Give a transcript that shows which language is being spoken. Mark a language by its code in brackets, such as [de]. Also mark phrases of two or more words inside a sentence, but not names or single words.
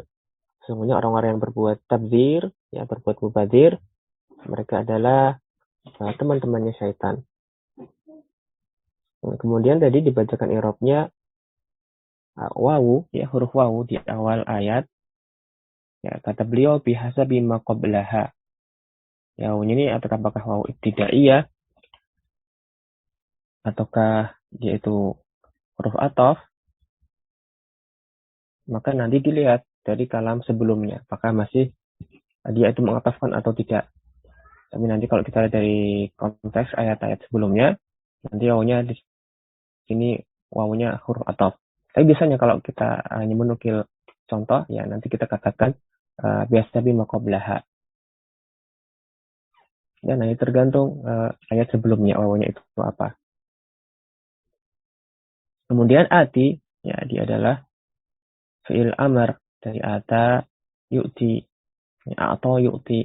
[id] Sesungguhnya orang-orang yang berbuat tabzir, berbuat mubazir, mereka adalah teman-temannya syaitan. Kemudian tadi dibacakan i'rabnya wawu, huruf wawu di awal ayat. Kata beliau [ar] بحسب ما قبلها. [id] Wawunya ini apakah wawu ibtidaiyah ataukah dia itu huruf ataf? Maka nanti dilihat dari kalam sebelumnya, apakah masih dia itu mengatafkan atau tidak. Tapi nanti kalau kita lihat dari konteks ayat-ayat sebelumnya, nanti wawunya di sini wawunya huruf ataf. Tapi biasanya kalau kita hanya menukil contoh, nanti kita katakan [ar] بحسب ما قبلها. [id] Dan nanti tergantung ayat sebelumnya wawunya itu apa. Kemudian ati, dia adalah [ar] فعل أمر, [id] dari [ar] أتى يؤتي, [id] atau yu'ti.